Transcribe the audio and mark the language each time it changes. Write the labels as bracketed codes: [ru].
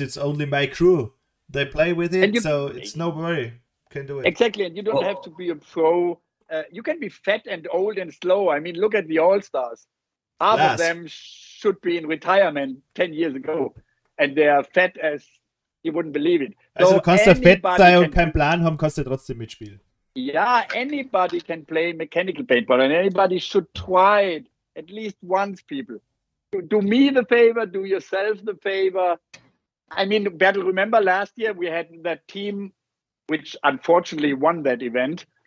[en] It's only my crew. They play with it, so it's no worry. Can do it. Exactly, and you don't have to be a pro. You can be fat and old and slow. I mean, look at the All-Stars. Half of them should be in retirement 10 years ago. And they are fat as you wouldn't believe it. [de] Also, du kannst ja fett sein und keinen Plan haben, kannst du trotzdem mitspielen. [en] Yeah, anybody can play mechanical paintball, and anybody should try it at least once, people. Do me the favor, do yourself the favor. I mean, Bertel, remember last year we had that team which unfortunately won that event.